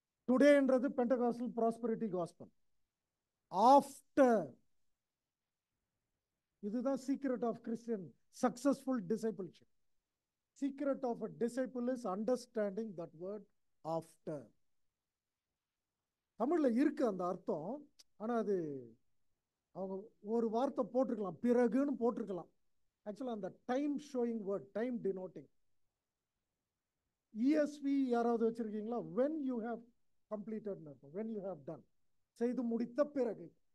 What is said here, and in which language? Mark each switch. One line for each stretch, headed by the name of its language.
English: Today
Tamil: என்றது
English: Pentecostal prosperity gospel. After.
Tamil: இதுதான்
English: secret of Christian successful discipleship. Secret of a disciple is understanding that word after.
Tamil: தமிழ்ல இருக்கு அந்த அர்த்தம். ஆனா அது அவங்க ஒரு வார்த்தை போட்டிருக்கலாம், பிறகுன்னு போட்டிருக்கலாம். ஆக்சுவலா அந்த time showing word, time denoting. ESV யாராவது வச்சிருக்கீங்களா?
English: when you have completed, when you have done,
Tamil: செய்து முடித்த பிறகு.